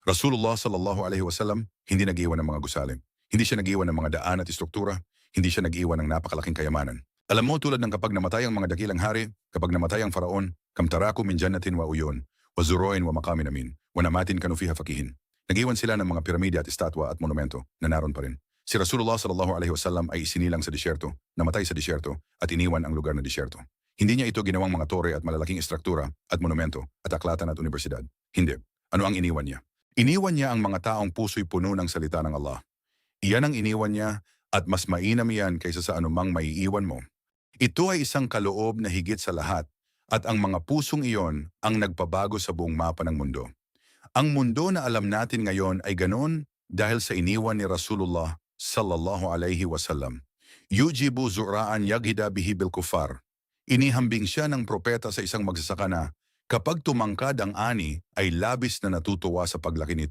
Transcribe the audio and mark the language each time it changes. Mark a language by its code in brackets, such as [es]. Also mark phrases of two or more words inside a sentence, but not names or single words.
[ar] رسول الله صلى الله عليه وسلم [tl] hindi nag-iwan ng mga gusali. Hindi siya nag-iwan ng mga daan at istruktura. Hindi siya nag-iwan ng napakalaking kayamanan. Alam mo, tulad ng kapag namatay ang mga dakilang hari, kapag namatay ang faraon, [ar] كم تركوا من جنات وعيون وزروع ومقام أمين ونعمة كانوا فيها فاكهين. [tl] Nag-iwan sila ng mga piramide at estatwa at monumento na naroon pa rin. Si [ar] رسول الله صلى الله عليه وسلم [tl] ay isinilang sa disyerto, namatay sa disyerto at iniwan ang lugar na disyerto. Hindi niya ito ginawang mga tore at malalaking istruktura at monumento at aklatan at universidad. Hindi. Ano ang iniwan niya? Iniwan niya ang mga taong puso'y puno ng salita ng Allah. Iyan ang iniwan niya at mas mainam yan kaysa sa anumang maiiwan mo. Ito ay isang kaloob na higit sa lahat at ang mga pusong iyon ang nagpabago sa buong mapa ng mundo. Ang mundo na alam natin ngayon ay ganon dahil sa iniwan ni [ar] رسول الله صلى الله عليه وسلم. يعجب الزراع ليغيظ بهم الكفار. [tl] Inihambing siya ng propeta sa isang magsasaka na kapag tumangkad ang ani ay labis na natutuwa sa paglaki nito.